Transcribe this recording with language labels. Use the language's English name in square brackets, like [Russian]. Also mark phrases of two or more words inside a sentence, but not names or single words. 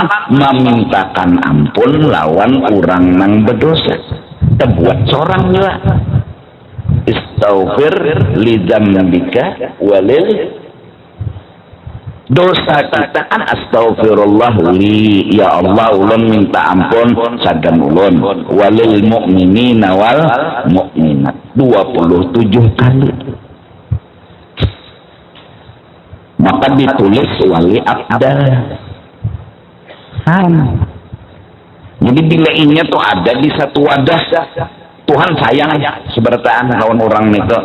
[Banjar] Memintakan ampun lawan orang nang berdosa. Terbuat seorang juga. [Arabic] استغفر لذنبك ولل, [Banjar] dosa kita kan [Arabic] أستغفر الله لي, [Banjar] ya Allah ulun minta ampun sagan ulun, [Arabic] وللمؤمنين والمؤمنات 27 kali. [Banjar] Maka ditulis wali abdal. Jadi bila ini tuh ada di satu wadah, Tuhan sayang sebertaan kawan orang itu.